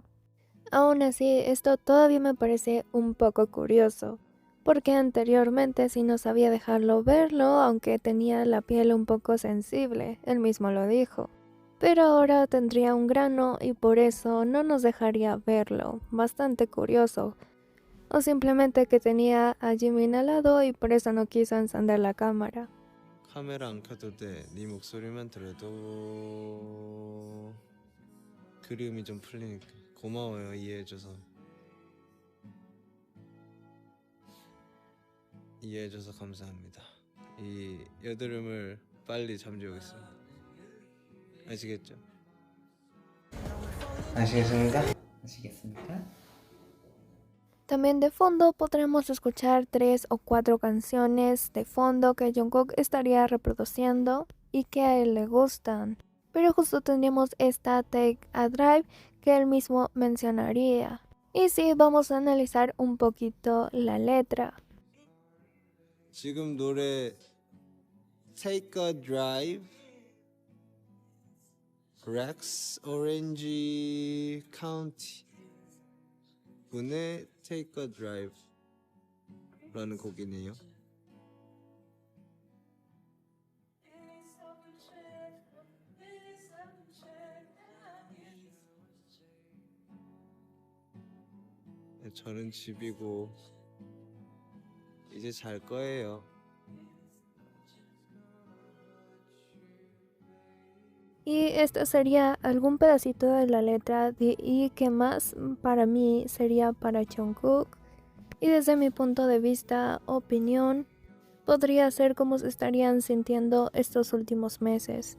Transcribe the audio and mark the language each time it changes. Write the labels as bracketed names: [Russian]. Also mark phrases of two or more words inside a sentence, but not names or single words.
[Spanish] Aún así, esto todavía me parece un poco curioso, porque anteriormente sí no sabía dejarlo verlo, aunque tenía la piel un poco sensible, él mismo lo dijo. pero ahora tendría un grano y por eso no nos dejaría verlo. Bastante curioso. O simplemente que tenía a Jimin al lado y por eso no quiso encender la cámara. [Korean] 카메라 안 켜둘 때 네 목소리만 들어도 그리움이 좀 풀리니까 고마워요. 이해해줘서 감사합니다. 이 여드름을 빨리 잠재우겠습니다. 아시겠죠? 아시겠습니까? 아시겠습니까? [Spanish] También de fondo podremos escuchar 3 o 4 canciones de fondo que Jungkook estaría reproduciendo y que a él le gustan. Pero justo tendríamos esta Take a Drive que él mismo mencionaría. Y sí, vamos a analizar un poquito la letra. [Korean] 지금 노래 Take a Drive Rex Orange County 분의 Take a Drive 라는 곡이네요. 저는 집이고 이제 잘 거예요. [Spanish] Y esto sería algún pedacito de la letra y que más para mí sería para Jungkook. Y desde mi punto de vista, opinión, podría ser como se estarían sintiendo estos últimos meses.